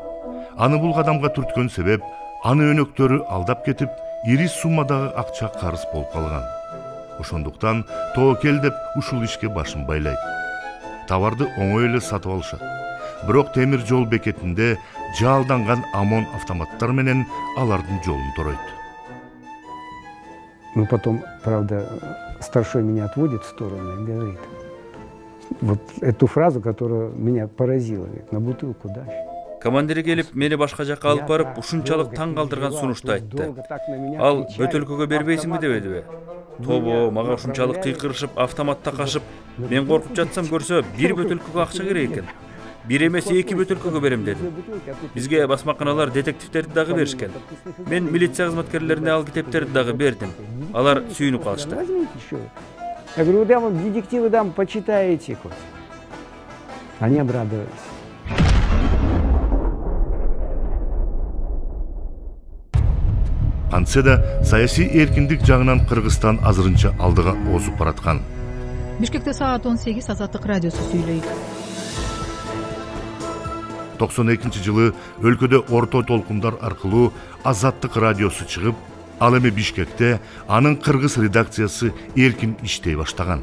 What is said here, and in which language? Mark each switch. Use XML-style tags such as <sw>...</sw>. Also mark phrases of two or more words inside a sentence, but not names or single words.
<ky>Аны бул кадамга түрткөн себеп, аны өнөктөрү алдап кетип, ири суммадагы акча карыз болуп калган. Ошондуктан Тобокел деп ушул ишке башын байлайт. Товарды оңой эле сатып алышат. Бирок темир жол бекетинде жаалданган ОМОН автоматтар менен алардын жолун торойт.</ky> <ru>Но потом, правда, старшой меня отводит в сторону и говорит вот эту фразу, которая меня поразила, говорит, на бутылку дашь.</ru> <ky>Командири келип, мени башка жакка алып барып, ушунчалык таң калтырган сунушту айтты. Ал бөтөлкөгө бербейсиңби дебедиби? Тобо, мага ушунчалык кыйкырышып, автоматта кашып, мен коркуп жатсам көрсө, бир бөтөлкөгө акча керек экен. Бир эмес 2 бөтөлкөгө берем деди. Бизге басмаканалар детективтерди дагы беришкен. Мен милиция кызматкерлерине ал китептерди дагы бердим. Алар сүйүнүп калышты.</ky> <ru>Я говорю, я вам детективы дам, почитаете хоть. Они обрадовались.</ru> <ky>Кантсе да саясий эркиндик жагынан Кыргызстан азырынча алдыга озуп бараткан. Бишкекте саат 18 Азаттык радиосу сүйлөйт. 92 жылы өлкөдө орто толкундар аркылуу Азаттык радиосу чыгып, ал эми Бишкекте анын кыргыз редакциясы эркин иштей баштаган.</ky>